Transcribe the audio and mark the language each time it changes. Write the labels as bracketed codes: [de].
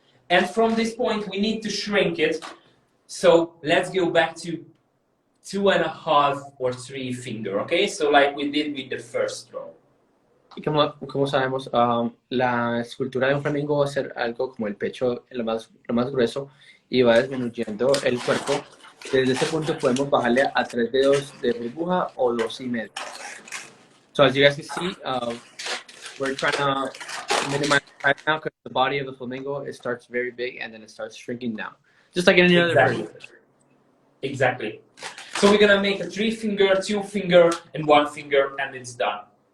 [en] And from this point we need to shrink it. So let's go back to 2.5 or 3 finger, okay? So like we did with the first row. [es] Y como sabemos, la escultura de un flamingo va a ser algo como el pecho lo más grueso y va disminuyendo el cuerpo. Desde ese punto podemos bajarle a 3 dedos de burbuja o 2.5. [en] So as you guys can see, we're trying to minimize right now because the body of the flamingo, it starts very big and then it starts shrinking down. Just like any other bird. Exactly. So we're gonna make a 3 finger, 2 finger, and 1 finger, and it's done.